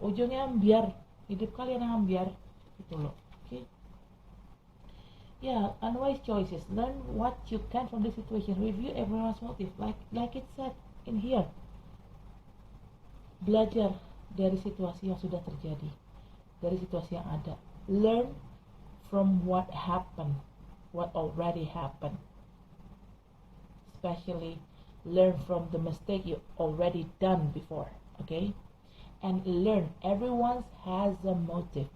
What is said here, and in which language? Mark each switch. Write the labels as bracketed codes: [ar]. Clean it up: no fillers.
[id] Ujungnya ambiar, hidup kalian yang ambiar gitu loh. [en] Okay? Yeah, unwise choices. Learn what you can from this situation. Review everyone's motive, like it said in here. [id] Belajar dari situasi yang sudah terjadi, dari situasi yang ada. [en] Learn from what happened, what already happened. especially learn from the mistake you already done before, okay? And learn, everyone has a motive.